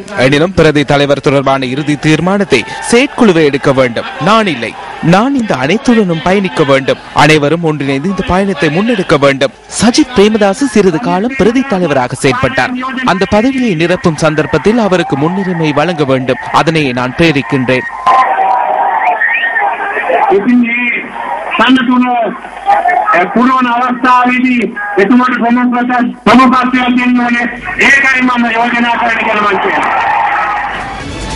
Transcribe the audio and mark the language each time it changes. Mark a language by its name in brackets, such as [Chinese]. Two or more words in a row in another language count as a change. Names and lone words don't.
[Tamil] எனினும் பிரதி தலைவர் தொடர்பான இறுதி தீர்மானத்தை செயற்குழுவை எடுக்க வேண்டும். நான் இல்லை. நான் இந்த அனைத்துடனும் பயணிக்க வேண்டும். அனைவரும் ஒன்றிணைந்து இந்த பயணத்தை முன்னெடுக்க வேண்டும். சஜித் பிரேமதாஸ் சிறிது காலம் பிரதி தலைவராக செயற்பட்டார். அந்த பதவியை நிரப்பும் சந்தர்ப்பத்தில் அவருக்கு முன்னுரிமை வழங்க வேண்டும். அதனை நான் பிரேரிக்கின்றேன். [Sinhala] පුරවන අවස්ථාවේදී එතුමාට ප්‍රමුඛත්වයක් දෙන්න ඕනේ. ඒකයි මම යෝජනා කරන්න කියලා මම කියනවා.